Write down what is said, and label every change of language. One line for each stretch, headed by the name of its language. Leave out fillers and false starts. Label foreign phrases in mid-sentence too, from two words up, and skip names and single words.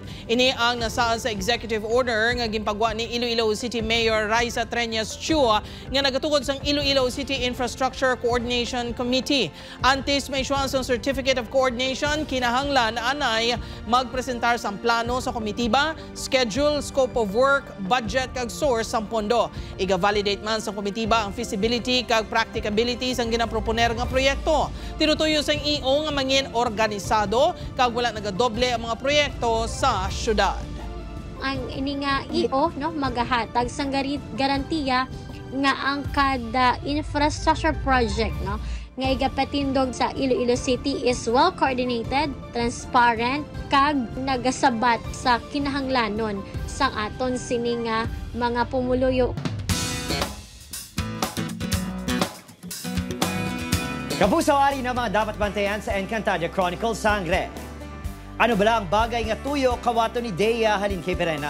Hiligaynon: Ini ang nasaan sa
English: executive order
Hiligaynon: nga gimpagwa ni Iloilo City Mayor Raisa Treñas Chua nga nagatugod sang Iloilo City Infrastructure Coordination Committee. Antes may issuance ng Certificate of Coordination, kinahanglan anay magpresentar sang plano sa komitiba, schedule,
English: scope of work,
Hiligaynon: budget kag source sang pondo. Iga-validate man sa komitiba ang feasibility kag practicability sang ginaproponer nga proyekto. Tinutuyo sang EO nga mangin organisado kag wala nagadoble ang mga proyekto sa syudad. Ang ini nga EO no magahatag sang garantiya nga ang kada
English: infrastructure project
Hiligaynon: no nga igapatindog sa Iloilo City
English: is well coordinated, transparent,
Hiligaynon: kag nagasabat sa kinahanglanon sang aton sini nga mga pumuluyo. Kapuso, ari na mga dapat bantayan sa Encantadia Chronicles Sangre. Ano bala ang bagay nga tuyo kawato ni Dea halin kay Perena?